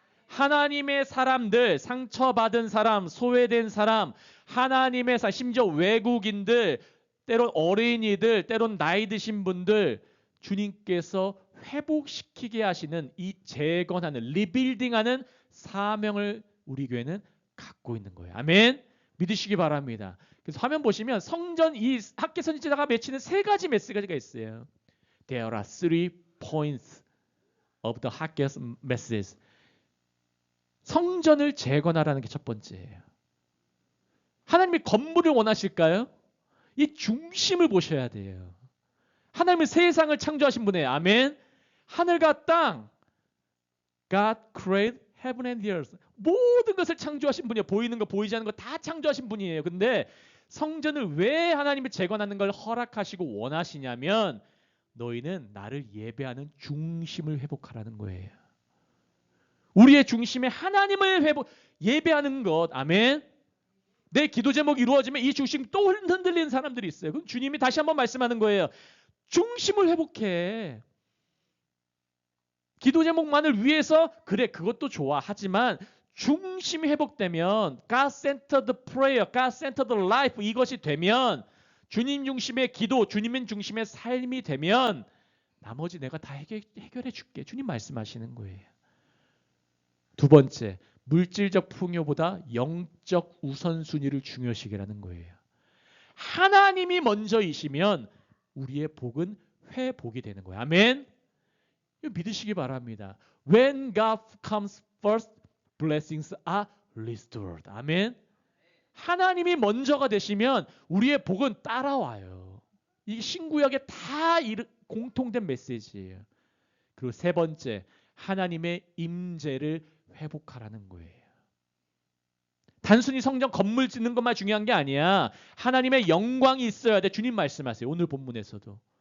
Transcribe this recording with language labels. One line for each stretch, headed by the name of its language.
Korean: 하나님의 사람들, 상처받은 사람, 소외된 사람, 하나님의 심지어 외국인들, 때론 어린이들, 때론 나이 드신 분들 주님께서 회복시키게 하시는 이 재건하는 리빌딩하는 사명을 우리 교회는 갖고 있는 거예요. 아멘. 믿으시기 바랍니다. 그래서 화면 보시면 성전 이 학계 선지자가 맺히는 세 가지 메시지가 있어요.
English: There are three points of the 학계's message.
Korean: 성전을 재건하라는 게 첫 번째예요. 하나님이 건물을 원하실까요? 이 중심을 보셔야 돼요. 하나님은 세상을 창조하신 분이에요. 아멘. 하늘과 땅,
English: God created heaven and earth.
Korean: 모든 것을 창조하신 분이에요. 보이는 거 보이지 않는 거 다 창조하신 분이에요. 근데 성전을 왜 하나님이 재건하는 걸 허락하시고 원하시냐면 너희는 나를 예배하는 중심을 회복하라는 거예요. 우리의 중심에 하나님을 예배하는 것. 아멘. 내 기도 제목이 이루어지면 이 중심 또 흔들리는 사람들이 있어요. 그럼 주님이 다시 한번 말씀하는 거예요. 중심을 회복해. 기도 제목만을 위해서 그래 그것도 좋아. 하지만 중심이 회복되면
English: God-centered prayer, God-centered life
Korean: 이것이 되면 주님 중심의 기도, 주님 중심의 삶이 되면 나머지 내가 다 해결해 줄게. 주님 말씀하시는 거예요. 두 번째, 물질적 풍요보다 영적 우선순위를 중요시하라는 거예요. 하나님이 먼저이시면 우리의 복은 회복이 되는 거예요. 아멘. 이거 믿으시기 바랍니다.
English: When God comes first, blessings are restored.
Korean: 아멘. 하나님이 먼저가 되시면 우리의 복은 따라와요. 이게 신구약에 다 공통된 메시지예요. 그리고 세 번째, 하나님의 임재를 회복하라는 거예요. 단순히 성전 건물 짓는 것만 중요한 게 아니야. 하나님의 영광이 있어야 돼. 주님 말씀하세요. 오늘 본문에서도.